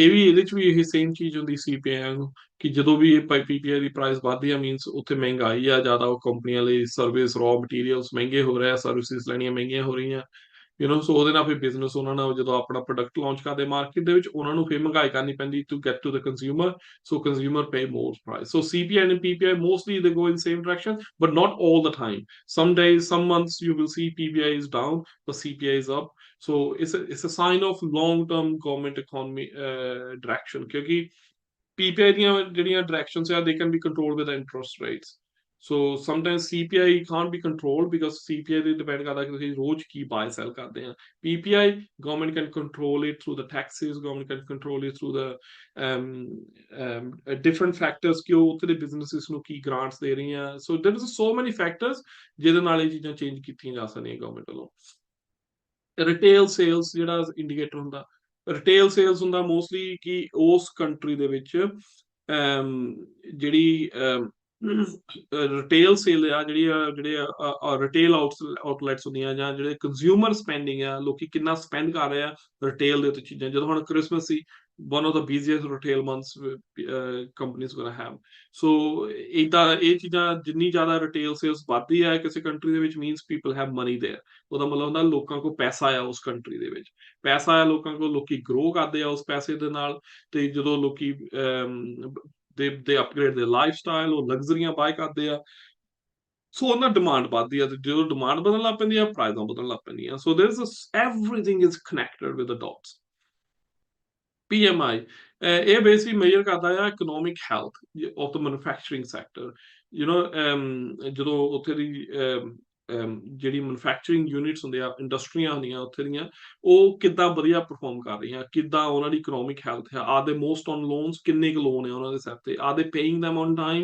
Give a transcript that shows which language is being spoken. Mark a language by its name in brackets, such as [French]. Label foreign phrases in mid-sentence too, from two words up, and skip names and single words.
[Punjabi] ਇਹ ਵੀ ਇਹਦੇ 'ਚ ਵੀ ਇਹ ਸੇਮ ਚੀਜ਼ ਹੁੰਦੀ CPI ਵਾਂਗੂ, ਕਿ ਜਦੋਂ ਵੀ ਇਹ PPI ਦੀ ਪ੍ਰਾਈਸ ਵੱਧਦੀ ਆ ਮੀਨਸ ਉੱਥੇ ਮਹਿੰਗਾਈ ਆ ਜ਼ਿਆਦਾ, ਉਹ ਕੰਪਨੀਆਂ ਲਈ [English] service, raw materials [Punjabi] ਮਹਿੰਗੇ ਹੋ ਰਹੇ ਆ, ਸਰਵਿਸਿਜ਼ ਲੈਣੀਆਂ ਮਹਿੰਗੀਆਂ ਹੋ ਰਹੀਆਂ, ਸੋ ਉਹਦੇ ਨਾਲ ਫਿਰ ਬਿਜ਼ਨਸ ਉਹਨਾਂ ਨਾਲ ਜਦੋਂ ਆਪਣਾ [English] product launch [Punjabi] ਕਰਦੇ ਮਾਰਕੀਟ ਦੇ ਵਿੱਚ, ਉਹਨਾਂ ਨੂੰ ਫਿਰ ਮਹਿੰਗਾਈ ਕਰਨੀ ਪੈਂਦੀ [English] to get to the consumer, so consumer pay more price. ਸੋ CPI and PPI mostly they go in same direction, but not all the time. Some days, some months you will see PPI is down, but CPI is up. So it's a sign of long-term government economy direction, [Punjabi] ਕਿਉਂਕਿ PPI ਦੀਆਂ ਜਿਹੜੀਆਂ directions ਆ, [English] they can be controlled with the interest rates. So sometimes CPI can't be controlled because CPI [Punjabi] ਦੇ depend ਕਰਦਾ ਕਿ ਤੁਸੀਂ ਰੋਜ਼ ਕੀ [English] buy sell [Punjabi] ਕਰਦੇ ਆ। [English] PPI government can control it through the taxes, government can control it through the different factors, [Punjabi] ਕਿ ਉਹ ਉੱਥੇ ਦੇ businesses ਨੂੰ ਕੀ grants ਦੇ ਰਹੀਆਂ। [English] So there is so many factors [Punjabi] ਜਿਹਦੇ ਨਾਲ ਇਹ ਚੀਜ਼ਾਂ change ਕੀਤੀਆਂ ਜਾ ਸਕਦੀਆਂ government ਵੱਲੋਂ। [English] retail sales [Punjabi] ਜਿਹੜਾ ਇੰਡੀਕੇਟਰ ਹੁੰਦਾ, [English] retail sales [Punjabi] ਹੁੰਦਾ ਮੋਸਟਲੀ ਕਿ ਉਸ ਕੰਟਰੀ ਦੇ ਵਿੱਚ ਜਿਹੜੀ [English] retail sale [Punjabi] ਆ, ਜਿਹੜੇ [English] retail outlets [Punjabi] ਹੁੰਦੀਆਂ, ਜਾਂ ਜਿਹੜੇ [English] consumer spending [Punjabi] ਆ, ਲੋਕੀ ਕਿੰਨਾ ਸਪੈਂਡ ਕਰ ਰਹੇ ਆ ਰਿਟੇਲ ਦੇ ਉੱਤੇ ਚੀਜ਼ਾਂ। ਜਦੋਂ ਹੁਣ ਕ੍ਰਿਸਮਸ ਸੀ, [English] one of the busiest retail months companies gonna have। [Punjabi] So ਏਦਾਂ ਇਹ ਚੀਜ਼ਾਂ ਜਿੰਨੀ ਜ਼ਿਆਦਾ [English] retail sales [Punjabi] ਵੱਧਦੀ ਹੈ ਕਿਸੇ ਕੰਟਰੀ ਦੇ ਵਿੱਚ, [English] means people have money there. [Punjabi] ਉਹਦਾ ਮਤਲਬ ਹੁੰਦਾ ਲੋਕਾਂ ਕੋਲ ਪੈਸਾ ਆ ਉਸ ਕੰਟਰੀ ਦੇ ਵਿੱਚ, ਪੈਸਾ ਆ ਲੋਕਾਂ ਕੋਲ, ਲੋਕੀ ਗਰੋ ਕਰਦੇ ਆ ਉਸ ਪੈਸੇ ਦੇ ਨਾਲ। ਤੇ ਜਦੋਂ ਲੋਕੀ [English] they upgrade their lifestyle, [Punjabi] ਉਹ ਲਗਜ਼ਰੀਆਂ ਬਾਏ ਕਰਦੇ ਆ, ਸੋ ਉਹਨਾਂ ਡਿਮਾਂਡ ਵੱਧਦੀ ਆ, ਤੇ ਜਦੋਂ ਡਿਮਾਂਡ ਵਧਣ ਲੱਗ ਪੈਂਦੀ ਆ, ਪ੍ਰਾਈਸਾਂ ਵਧਣ ਲੱਗ ਪੈਂਦੀਆਂ। [English] ਸੋ there is everything is connected with the dots। PMI ਇਹ basically measure [Punjabi] ਕਰਦਾ ਆ [English] economic health of the manufacturing sector. [Punjabi] ਜਦੋਂ ਉੱਥੇ ਦੀ ਜਿਹੜੀ [English] manufacturing units [Punjabi] ਹੁੰਦੇ ਆ, ਇੰਡਸਟਰੀਆਂ ਹੁੰਦੀਆਂ ਉੱਥੇ ਦੀਆਂ, ਉਹ ਕਿੱਦਾਂ ਵਧੀਆ ਪਰਫਾਰਮ ਕਰ ਰਹੀਆਂ, ਕਿੱਦਾਂ ਉਹਨਾਂ ਦੀ [English] economic health [Punjabi] ਹੈ, [English] are they most on loans, [Punjabi] ਕਿੰਨੇ ਕੁ ਲੋਨ ਹੈ ਉਹਨਾਂ ਦੇ ਸਿਰ ਤੇ, [English] are they paying them on time.